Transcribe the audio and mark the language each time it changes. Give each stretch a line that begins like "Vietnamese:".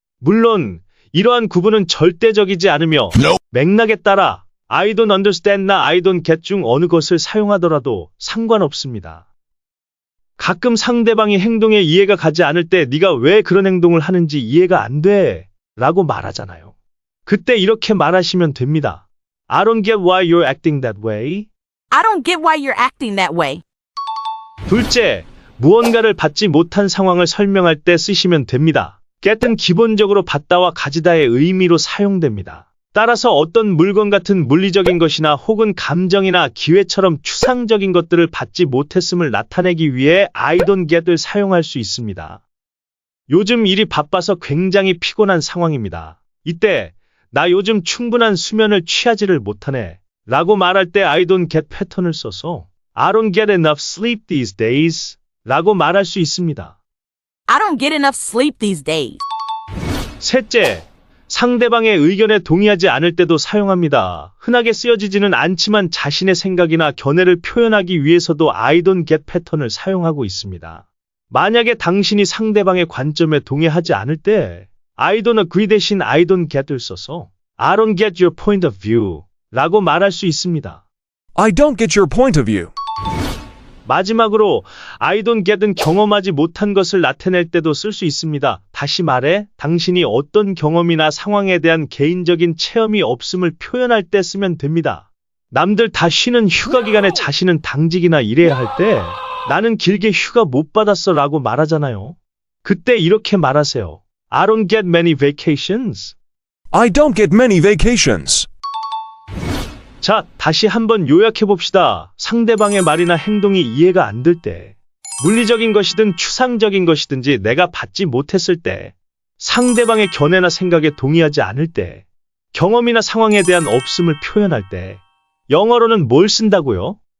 Korean: 물론 이러한 구분은 절대적이지 않으며 맥락에 따라
English: I don't understand
Korean: 나
English: I don't get
Korean: 중 어느 것을 사용하더라도 상관없습니다. 가끔 상대방이 행동에 이해가 가지 않을 때 네가 왜 그런 행동을 하는지 이해가 안 돼 라고 말하잖아요. 그때 이렇게 말하시면 됩니다.
English: I don't get why you're acting that way. I don't get why you're acting that way.
Korean: 둘째, 무언가를 받지 못한 상황을 설명할 때 쓰시면 됩니다. get은 기본적으로 받다와 가지다의 의미로 사용됩니다. 따라서 어떤 물건 같은 물리적인 것이나 혹은 감정이나 기회처럼 추상적인 것들을 받지 못했음을 나타내기 위해
English: I don't get
Korean: 을 사용할 수 있습니다. 요즘 일이 바빠서 굉장히 피곤한 상황입니다. 이때 나 요즘 충분한 수면을 취하지를 못하네 라고 말할 때
English: I don't get
Korean: 패턴을 써서
English: I don't get enough sleep these days
Korean: 라고 말할 수 있습니다.
English: I don't get enough sleep these days.
Korean: 셋째, 상대방의 의견에 동의하지 않을 때도 사용합니다. 흔하게 쓰여지지는 않지만 자신의 생각이나 견해를 표현하기 위해서도
English: I don't get
Korean: 패턴을 사용하고 있습니다. 만약에 당신이 상대방의 관점에 동의하지 않을 때
English: I don't agree
Korean: 대신
English: I don't get
Korean: 을 써서
English: I don't get your point of view
Korean: 라고 말할 수 있습니다.
English: I don't get your point of view.
Korean: 마지막으로
English: I don't get
Korean: 은 경험하지 못한 것을 나타낼 때도 쓸 수 있습니다. 다시 말해 당신이 어떤 경험이나 상황에 대한 개인적인 체험이 없음을 표현할 때 쓰면 됩니다. 남들 다 쉬는 휴가 기간에 자신은 당직이나 일해야 할 때 나는 길게 휴가 못 받았어 라고 말하잖아요. 그때 이렇게 말하세요.
English: I don't get many vacations. I don't get many vacations.
Korean: 자, 다시 한번 요약해봅시다. 상대방의 말이나 행동이 이해가 안 될 때, 물리적인 것이든 추상적인 것이든지 내가 받지 못했을 때, 상대방의 견해나 생각에 동의하지 않을 때, 경험이나 상황에 대한 없음을 표현할 때, 영어로는 뭘 쓴다고요?